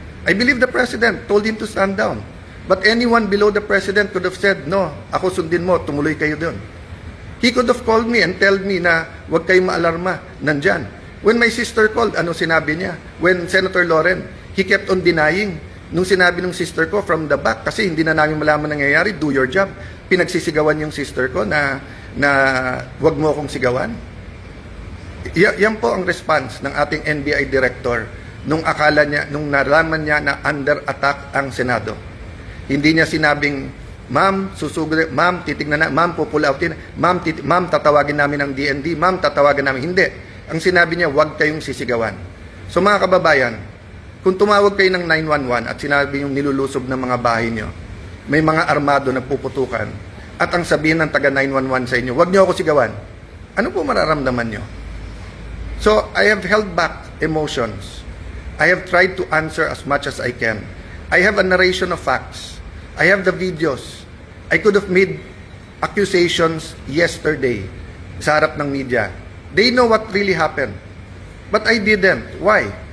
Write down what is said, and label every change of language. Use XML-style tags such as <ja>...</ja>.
<en>I believe the President told him to stand down. But anyone below the President could have said, no,</en> <tl>ako sundin mo, tumuloy kayo doon.</tl> <en>He could have called me and told me</en> <tl>na huwag kayong maalarma, nandyan.</tl> <en>When my sister called,</en> <tl>ano sinabi niya?</tl> <en>When Senator Loren, he kept on denying.</en> <tl>Nung sinabi ng sister ko from the back, kasi hindi na namin malaman nangyayari,</tl> <en>do your job.</en> <tl>Pinagsisigawan yung sister ko na huwag mo akong sigawan. Yan po ang response ng ating NBI director nung akala niya, nung nalaman niya na under attack ang Senado. Hindi niya sinabing, ma'am, susugod, ma'am, titignan na, ma'am, pupull outin, ma'am, tatawagin namin ng DND, ma'am, tatawagan namin. Hindi. Ang sinabi niya, huwag kayong sisigawan. So mga kababayan, kung tumawag kayo ng 911 at sinabi yung nilulusob ng mga bahay niyo, may mga armado na puputukan, at ang sabihin ng taga 911 sa inyo, huwag niyo ako sigawan, ano po mararamdaman niyo?</tl> <en>So, I have held back emotions. I have tried to answer as much as I can. I have a narration of facts. I have the videos. I could have made accusations yesterday</en> <tl>sa harap ng media.</tl> <en>They know what really happened. But I didn't. Why?</en>